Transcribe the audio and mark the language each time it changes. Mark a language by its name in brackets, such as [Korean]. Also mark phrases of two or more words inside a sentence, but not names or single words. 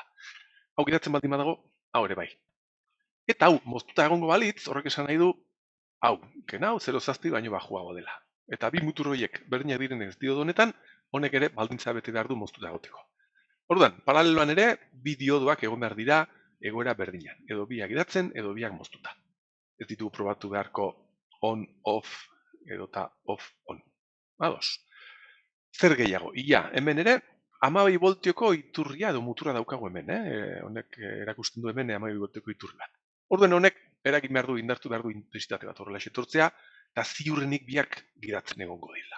[Basque] Hau gidatzen baldin badago, hau ere bai. Eta hau, moztuta egongo balitz, horrek esan nahi du, hau, hau 0,7 baino bajuago dela. Eta bi mutur horiek berdinak direnez diodo honetan, honek ere baldintza bete behar du moztuta egoteko. Orduan, paraleloan ere, bi diodoak egon behar dira egoera berdinan. Edo biak gidatzen, edo biak moztuta. Ez ditugu probatu beharko on-off edota off-on. Ados. Zer gehiago? Ia, hemen ere, 12 voltioko iturria edo muturra daukagu hemen. Honek erakusten du hemen 12 voltioko iturri bat. Orduan honek eragin behar du, indartu behar du intensitate bat horrela etortzea, eta ziurrenik biak gidatzen egongo dira.